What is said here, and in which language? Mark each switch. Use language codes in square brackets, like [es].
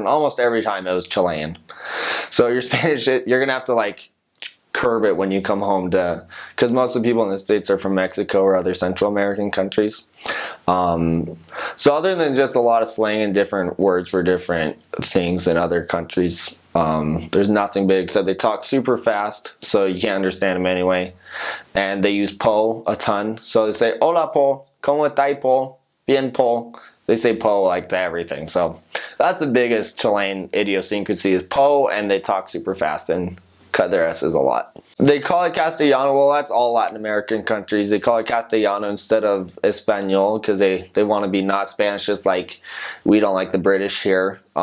[en] And almost every time it was Chilean. So your Spanish, you're gonna have to like curb it when you come home, to because most of the people in the States are from Mexico or other Central American countries. So other than just a lot of slang and different words for different things in other countries, there's nothing big except they talk super fast, so you can't understand them anyway. And they use po a ton. So they say, [es] hola po, ¿cómo estás po? Bien po. [en] They say po like to everything. So that's the biggest Chilean idiosyncrasy is po, and they talk super fast and cut their S's a lot. They call it Castellano. Well, that's all Latin American countries. They call it Castellano instead of Espanol because they want to be not Spanish, just like we don't like the British here.